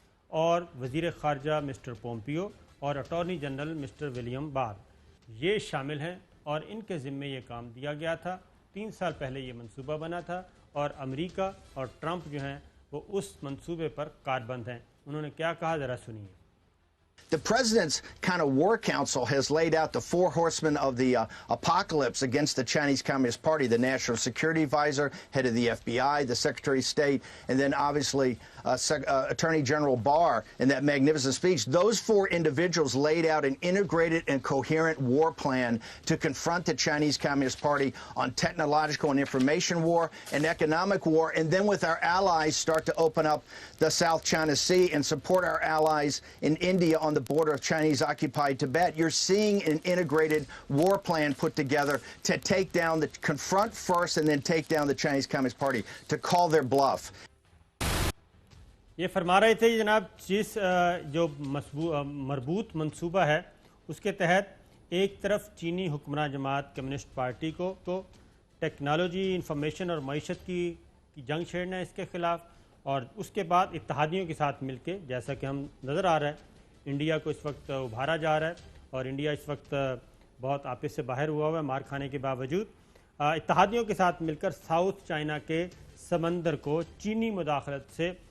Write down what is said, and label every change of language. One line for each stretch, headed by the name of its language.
Urdu: اور وزیر خارجہ مسٹر پومپیو، اور اٹارنی جنرل مسٹر ولیم بار، یہ شامل ہیں، اور ان کے ذمے یہ کام دیا گیا تھا۔ 3 سال پہلے یہ منصوبہ بنا تھا، اور امریکہ اور ٹرمپ جو ہیں وہ اس منصوبے پر کاربند ہیں۔ انہوں نے کیا کہا، ذرا سنیے۔
English: The president's kind of war council has laid out the 4 horsemen of the apocalypse against the Chinese Communist Party: the National Security Advisor, head of the FBI, the Secretary of State, and then obviously Attorney General Barr in that magnificent speech. Those 4 individuals laid out an integrated and coherent war plan to confront the Chinese Communist Party on technological and information war and economic war, and then with our allies start to open up the South China Sea and support our allies in India on the border of Chinese-occupied Tibet. You're seeing an integrated war plan put together to take down confront first and then take down the Chinese Communist Party, to call their bluff.
Urdu: یہ فرما رہے تھے جناب، جس جو مربوط منصوبہ ہے اس کے تحت ایک طرف چینی حکمراں جماعت کمیونسٹ پارٹی کو ٹیکنالوجی، انفارمیشن اور معیشت کی جنگ چھیڑنا ہے اس کے خلاف، اور اس کے بعد اتحادیوں کے ساتھ مل کے، جیسا کہ ہم نظر آ رہا ہے انڈیا کو اس وقت ابھارا جا رہا ہے، اور انڈیا اس وقت بہت آپس سے باہر ہوا ہوا ہے مار کھانے کے باوجود، اتحادیوں کے ساتھ مل کر ساؤتھ چائنا کے سمندر کو چینی مداخلت سے